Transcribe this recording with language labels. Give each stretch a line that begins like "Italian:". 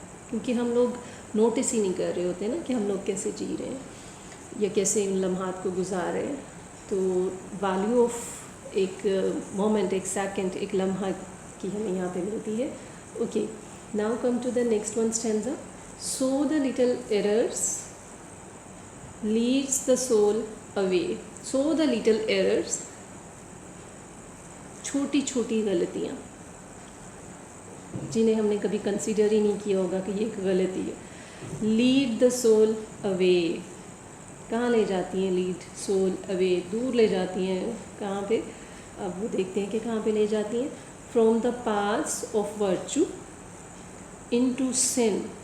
Urdu: کیونکہ ہم لوگ نوٹس ہی نہیں کر رہے ہوتے نا کہ ہم لوگ کیسے جی رہے ہیں یا کیسے ان لمحات کو گزار رہے ہیں. تو ویلیو آف ایک مومنٹ ایک سیکنڈ ایک لمحہ کی ہمیں یہاں پہ ملتی ہے.
English: Okay now come to the next one stanza. So the little errors leads the soul away. So the little errors
Urdu: چھوٹی چھوٹی غلطیاں جنہیں ہم نے کبھی کنسیڈر ہی نہیں کیا ہوگا کہ یہ ایک غلطی ہے.
English: Lead the soul away.
Urdu: کہاں لے جاتی ہیں؟
English: lead soul away
Urdu: دور لے جاتی ہیں. کہاں پہ؟ اب وہ دیکھتے ہیں کہ کہاں پہ لے جاتی ہیں.
English: From the path of virtue into sin.